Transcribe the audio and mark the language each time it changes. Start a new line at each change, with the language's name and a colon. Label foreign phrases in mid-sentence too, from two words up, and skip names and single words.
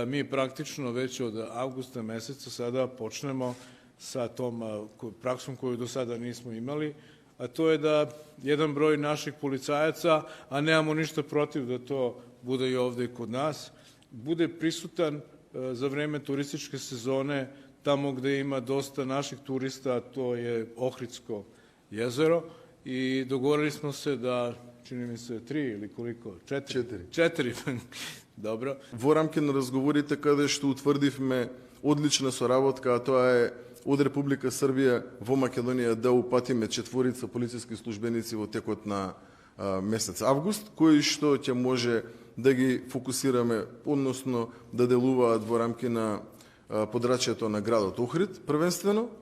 Serbian: mi praktično već od avgusta meseca sada počnemo sa tom praksom koju do sada nismo imali, a to je da jedan broj naših policajaca, a nemamo ništa protiv da to bude i ovde i kod nas, bude prisutan za vreme turističke sezone tamo gde ima dosta naših turista, to je Ohridsko jezero, i dogovorili smo se da, čini mi se, 3 или koliko? 4. Dobro.
Macedonian: Во рамки на разговорите каде што утврдивме одлична соработка, а тоа е од Република Србија во Македонија да упатиме 4 полициски службеници во текот на месец август, кои што ќе може да ги фокусираме, односно да делуваат во рамки на подрачјето на градот Охрид, првенствено.